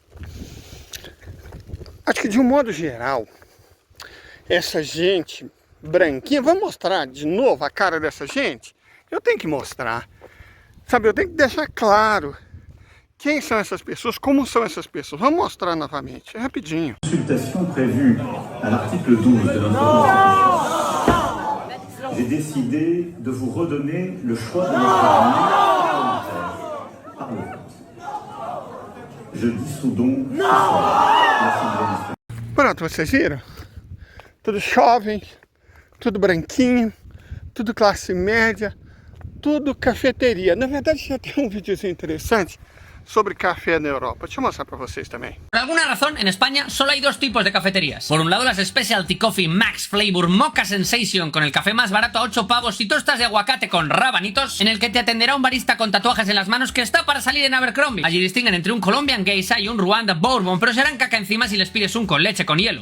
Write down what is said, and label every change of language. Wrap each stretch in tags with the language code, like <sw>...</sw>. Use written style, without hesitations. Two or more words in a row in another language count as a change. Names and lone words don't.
<pt>Acho que de um modo geral, essa gente branquinha... Vamos mostrar de novo a cara dessa gente? Eu tenho que mostrar. Sabe, eu tenho que deixar claro quem são essas pessoas, como são essas pessoas. Vamos mostrar novamente, rapidinho.</pt> <fr>Consultation prévue à l'article 12 de notre loi. J'ai décidé de vous redonner le choix de notre parlementaire par le vote. Je dissous donc ce soir.</fr> <pt>Pronto, vocês viram? Tudo jovem, tudo branquinho, tudo classe média, tudo cafeteria. Na verdade, já tem um videozinho interessante sobre café na Europa. Deixa eu mostrar para vocês también.</pt> <es>Por alguna razón, en España solo hay dos tipos de cafeterías. Por un lado, las</es> <en>Specialty Coffee Max Flavor Mocha Sensation,</en> <es>con el café más barato a 8 pavos y tostas de aguacate con rabanitos, en el que te atenderá un barista con tatuajes en las manos que está para salir en Abercrombie. Allí distinguen entre un Colombian Geisha y un Rwanda Bourbon, pero serán caca encima si les pides un con leche con hielo.</es>